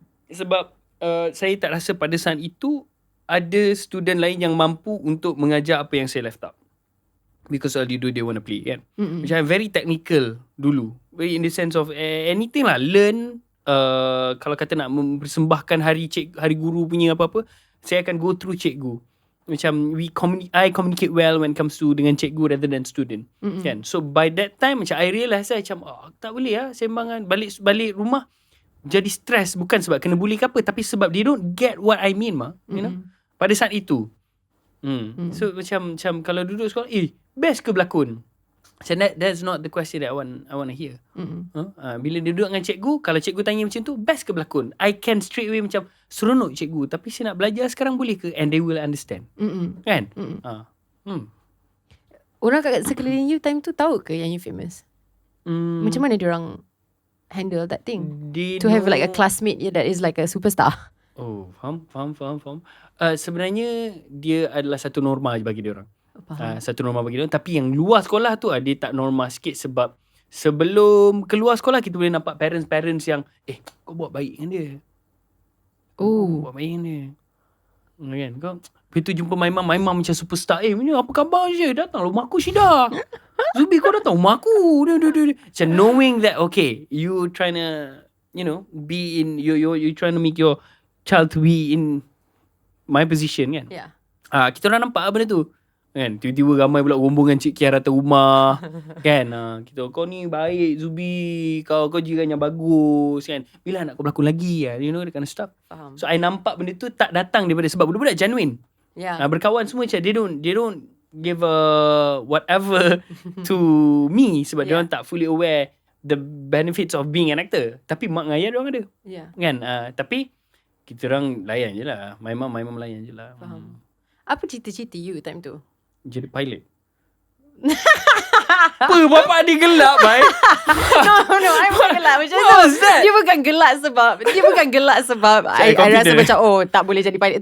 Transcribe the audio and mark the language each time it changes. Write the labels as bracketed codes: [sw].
[ms] Sebab saya tak rasa pada saat itu ada student lain yang mampu untuk mengajar apa yang saya [en] left out. Because all you do, they want to play, kan? Macam very technical [ms] dulu. [en] Very in the sense of anything lah. [ms] Learn, kalau kata nak mempersembahkan hari guru punya apa-apa, saya akan [en] go through [ms] cikgu. [en] Macam I communicate well when it comes to [ms] dengan cikgu [en] rather than student, kan? So by that time [ms] macam [en] I realise [ms] macam tak boleh lah sembangan balik rumah jadi stress, bukan sebab kena bully ke apa, tapi sebab [en] they don't get what I mean you know, [ms] pada saat itu. So macam kalau duduk sekolah, best ke berlakon? [en] So that's not the question that I want to hear. [ms] Bila dia duduk dengan cikgu, kalau cikgu tanya macam tu, best ke berlakon? [en] I can straight away [ms] macam, seronok cikgu, tapi saya nak belajar sekarang boleh ke? [en] And they will understand. [ms] Kan? Orang kat sekeliling you time tu tahu ke yang you famous? Macam mana diorang [en] handle that thing? To have like a classmate that is like a superstar. [ms] Oh, faham. Sebenarnya dia adalah satu norma je bagi diorang. Satu norma bagi dia. Tapi yang luar sekolah tu dia tak norma sikit, sebab sebelum keluar sekolah kita boleh nampak parents yang kau buat baik dengan dia. Buat baik dengan dia. Kan? Kau begitu jumpa [en] my mom [ms] macam superstar. Apa khabar je? Datang rumah aku Syida. Zubi, kau datang rumah aku. [en] Macam knowing that you trying to, you know, be in you trying to make your child to be in my position, kan? Yeah. [ms] Kita orang nampak benda tu. Kan, tiba-tiba ramai pula rombongan Cik Kiara datang rumah. Kan, kita, kau ni baik Zubi, kau jiran yang bagus, kan, bila nak kau berlakon lagi, [en] you know, that kind of stuff. [ms] Faham. So I nampak benda tu tak datang daripada, sebab budak-budak genuine. Berkawan semua macam [en] they don't give a whatever to me, [ms] sebab dia orang tak [en] fully aware the benefits of being an actor. [ms] Tapi mak dengan ayah dia orang ada. Kan, tapi kita orang layan je lah. [en] My mom [ms] layan je lah. Faham. Apa cita-cita you time tu? Jadi pilot. Apa bapak dia gelap, baik? No, I bukan gelak macam tu. Dia bukan gelak sebab I rasa macam tak boleh jadi pilot.